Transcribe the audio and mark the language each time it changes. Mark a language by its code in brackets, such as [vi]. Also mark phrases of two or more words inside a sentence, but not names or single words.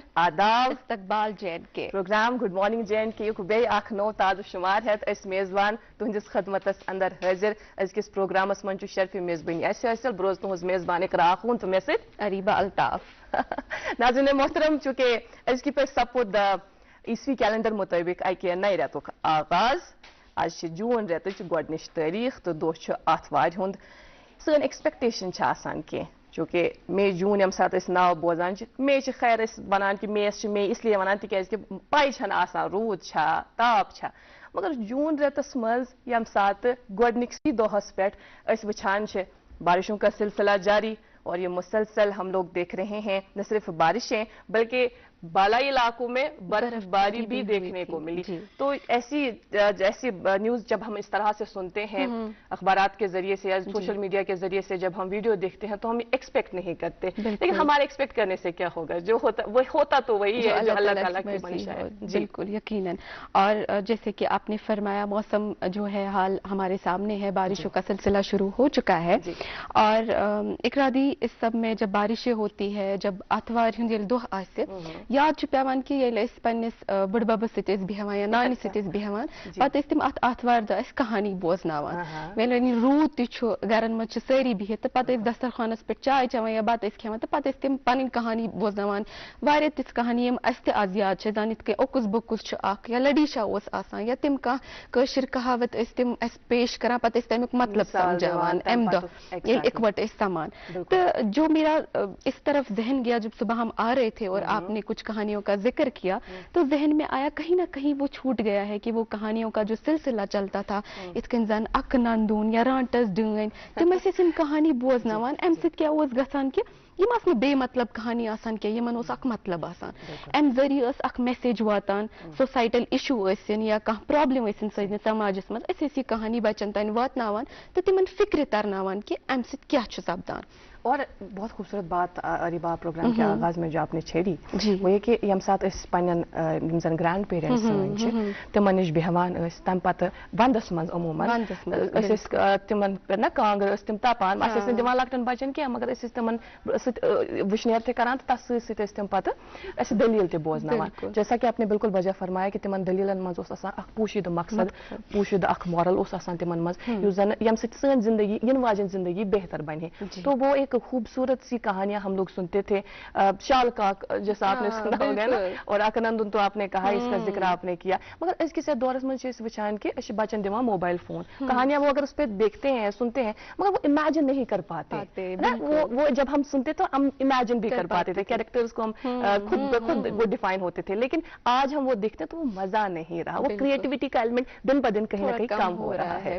[hi] आदाब, इस्तकबाल जेएंड के [ks] प्रोग्राम गुड मॉर्निंग जेएंड के बे अख नो ताज़ शुमार है मेज़बान तुहंदिस खदमतस अंदर हाजिर अजकिस प्रोग्रामस मन शर्फ मेज़बानी असल ब्रोज तुहज मेज़बान इकरा खून तो मे अरीबा अल्ताफ। नाज़रीन मोहतरम चूंकि अजकि पे सपुद ईसवी कैलेंडर मुताबिक अके नए रेतुक आगाज आज जून रेतच गोडनिश तारीख तो दोह आथवार हुंद सन एक्सपेक्टेशन कह चूंकि मे जून यम सात नाव बोजान मे खैर वन कि मे इसलिए वन तिक पाई रूद ताप मगर जून रेतस मज यम सात गोडनिकसी दोहस पे वछान [hi] बारिशों का सिलसिला जारी और ये मुसलसल हम लोग देख रहे हैं न सिर्फ बारिशें बल्कि बालाई इलाकों में बर्फबारी भी देखने को मिली। तो ऐसी जैसी न्यूज जब हम इस तरह से सुनते हैं अखबारात के जरिए से या सोशल मीडिया के जरिए से जब हम वीडियो देखते हैं तो हम एक्सपेक्ट नहीं करते, लेकिन हमारे एक्सपेक्ट करने से क्या होगा, जो होता वो होता तो वही है जो अल्लाह ताला की मंशा है। बिल्कुल यकीनन। और जैसे कि आपने फरमाया मौसम जो है हाल हमारे सामने है, बारिशों का सिलसिला शुरू हो चुका है और इकरादी इस सब में जब बारिशें होती है, [ks] जब आतवार दोह आसे याद पेवान कि पन्निस बुड़बब सत बेहान या नानी सत बेहान पे तम अत आतवार दह कहानी बोजनावान वेल रूद तु गरन मज सारी बिहित तो पे दस्तरखानस पे चाय चवान या बत खेवान तो पे तम पन कहानी बोजनावान वारिया तिथ कहानी आज याद दान इत ओकुस बकुस या लडीशा या तम कह कहावत तम पेश करान पे तमिक मतलब समझावान अम दह इकवट समान। [hi] तो जो मेरा इस तरफ जहन गया जब सुबह हम आ रहे थे और आपने कुछ कहानियों का जिक्र किया तो जहन में आया कहीं ना कहीं वो छूट गया है कि वो कहानियों का जो सिलसिला चलता था [ks] इतकन जन अक नंदून या रांटस डन तम इन कहानी बोजनावान अम क्या गसान कि यम बे मतलब कहानी आसान क्या यमन अक मतलब आसान अम जरिए अक मैसेज वातान [en] societal issue [ks] या कह प्रॉब्लम सन समाजस मज ये कहानी बचन तान वातनावान तो तिमन फिक्र तरनावान कि अम क्या सपदान। [hi] और बहुत खूबसूरत बात अरीबा प्रोग्राम के आगाज में जो आपने छेड़ी वो ये कि [ks] यम सात पन जन [en] grand parents [ks] तमन नश बेहवान तम पे वंदस मज अमूमन तिमन ना कांगर तम तपान दिवान लकटन बचन क्या मगर तमन वुशनेर थे करान तथ तम पे दलील ते बोजनावान। [hi] जैसा कि आपने बिल्कुल वजह फरमाया कि [ks] तिमन दलीलन मज पोशीद मकसद पोशीद अख मॉरल तिमन मज जन यम सन जिंदगी इन वाजन जिंदगी बेहतर बने। [hi] तो वो एक खूबसूरत सी कहानियां हम लोग सुनते थे, शाल काक जैसा आपने सुना होगा ना, और अकनंदन तो आपने कहा इसका जिक्र आपने किया मगर इसके दौरस में [ks] वचान के बचन दिवा [en] mobile phone [hi] कहानियां वो अगर उस पर देखते हैं सुनते हैं मगर वो इमेजिन नहीं कर पाते ना, वो जब हम सुनते तो हम इमेजिन भी कर पाते थे, कैरेक्टर्स को हम खुद वो डिफाइन होते थे, लेकिन आज हम वो देखते तो वो मजा नहीं रहा, वो क्रिएटिविटी का एलिमेंट दिन ब दिन कहीं ना कहीं कम हो रहा है।